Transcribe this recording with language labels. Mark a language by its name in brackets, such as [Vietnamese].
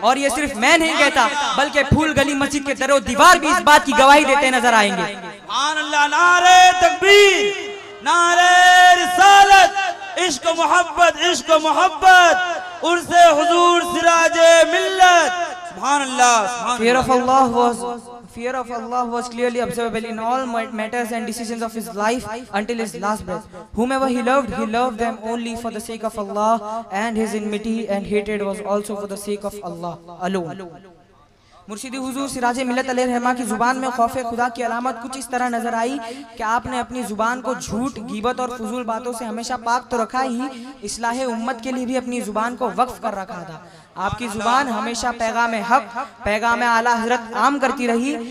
[Hindi] और ये सिर्फ मैं नहीं कहता बल्कि फूल गली मस्जिद के दरो दीवार भी इस बात की गवाही देते नजर आएंगे। सुभान अल्लाह। नारे तकबीर, नारे रिसालत, इश्क मोहब्बत, इश्क मोहब्बत, उर्से हुजूर सिराजे मिल्लत। सुभान अल्लाह। [English] Fear of Allah was clearly observable in all matters and decisions of his life until his last breath. Whomever he loved them only for the sake of Allah, and his enmity and hatred was also for the sake of Allah alone. [Hindi] मुर्शिदी हुजूर सिराज मिल्लत अलैहिर्रहमा की जुबान में खौफ खुदा की अलामत कुछ इस तरह नजर आई कि आपने अपनी जुबान को झूठ, गीबत और फजूल बातों से हमेशा पाक तो रखा ही, इस्लाह उम्मत के लिए भी अपनी जुबान को वक्फ कर रखा था। आपकी जुबान हमेशा पैगाम हक, पैगाम आला हजरत आम करती रही।